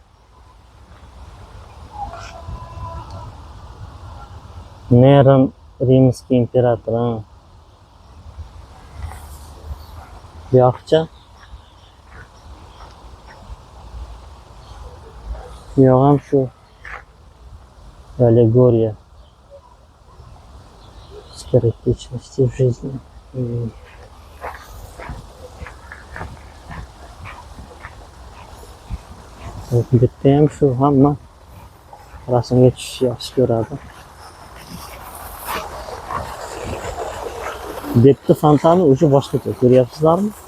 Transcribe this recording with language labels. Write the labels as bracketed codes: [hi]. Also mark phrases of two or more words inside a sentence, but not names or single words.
[ru] Neron римский император. [uz] Buyoqcha. Buyog'i ham shu аллегория. [ru] Скоротечности в жизни. [uz] Bitta ham shu hamma rasmga tushish yaxshi ko'radi. Bitta fontani o'sha boshqacha ko'ryapsizlarmi?